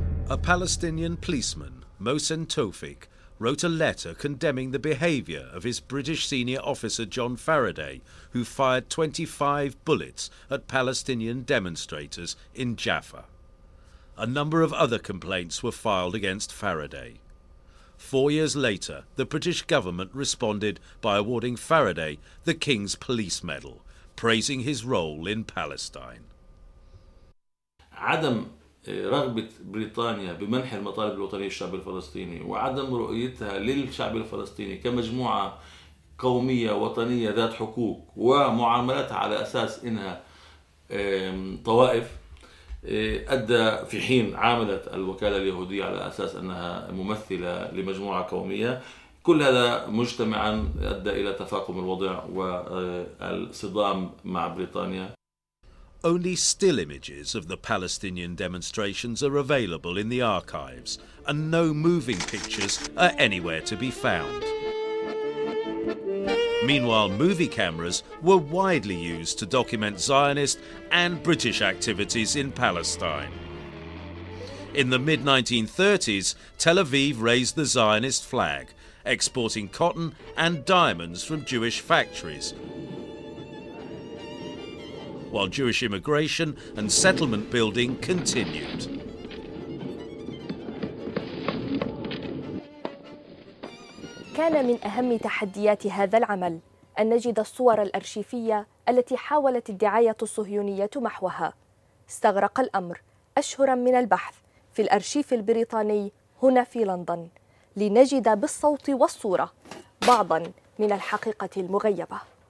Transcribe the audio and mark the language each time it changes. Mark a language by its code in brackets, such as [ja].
[en] A Palestinian policeman, Mohsen Tawfik, wrote a letter condemning the behaviour of his British senior officer John Faraday, who fired 25 bullets at Palestinian demonstrators in Jaffa. A number of other complaints were filed against Faraday. 4 years later, the British government responded by awarding Faraday the King's Police Medal, praising his role in Palestine. [ar] عدم رغبة بريطانيا بمنح المطالب الوطنية للشعب الفلسطيني وعدم رؤيتها للشعب الفلسطيني كمجموعة قومية وطنية ذات حقوق ومعاملتها على أساس إنها طوائف أدى في حين عاملت الوكالة اليهودية على أساس أنها ممثلة لمجموعة قومية. كل هذا مجتمعا أدى إلى تفاقم الوضع والصدام مع بريطانيا. [en] Only still images of the Palestinian demonstrations are available in the archives, and no moving pictures are anywhere to be found. Meanwhile, movie cameras were widely used to document Zionist and British activities in Palestine. In the mid-1930s, Tel Aviv raised the Zionist flag, exporting cotton and diamonds from Jewish factories, while Jewish immigration and settlement building continued. [ar] كان من أهم تحديات هذا العمل أن نجد الصور الأرشيفية التي حاولت الدعاية الصهيونية محوها. استغرق الأمر أشهراً من البحث في الأرشيف البريطاني هنا في لندن لنجد بالصوت والصورة بعضاً من الحقيقة المغيبة.